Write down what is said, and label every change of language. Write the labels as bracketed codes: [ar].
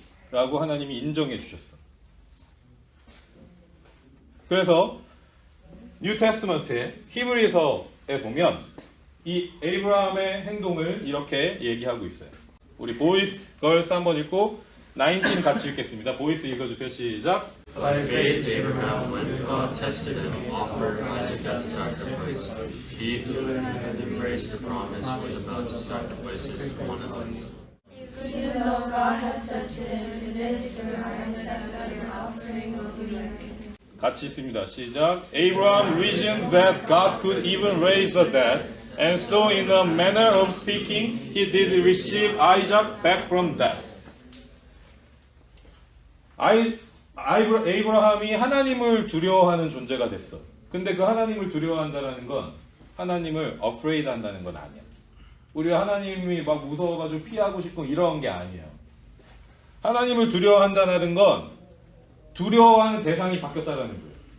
[ko] 라고 하나님이 인정해 주셨어. 그래서 뉴 테스트먼트의 히브리서에 보면 이 에이브라함의 행동을 이렇게 얘기하고 있어요. 우리 보이스, 걸스 한번 읽고 19 같이 읽겠습니다. 보이스 읽어주세요. 시작. [en] By faith Abraham, when God tested him, offered Isaac as a sacrifice. He who had embraced the promise was about to sacrifice his one and only son. Even though God had said to him, "It is through Isaac that your offspring will be reckoned." [ko] 같이 있습니다. 시작. [en] Abraham reasoned that God could even raise the dead, and so in a manner of speaking, he did receive Isaac back from death. [ko] 에이브라함이 하나님을 두려워하는 존재가 됐어. 근데 그 하나님을 두려워한다는 건 하나님을 afraid 한다는 건 아니야. 우리가 하나님이 막 무서워가지고 피하고 싶고 이런 게 아니에요. 하나님을 두려워한다는 건 두려워하는 대상이 바뀌었다는 거예요.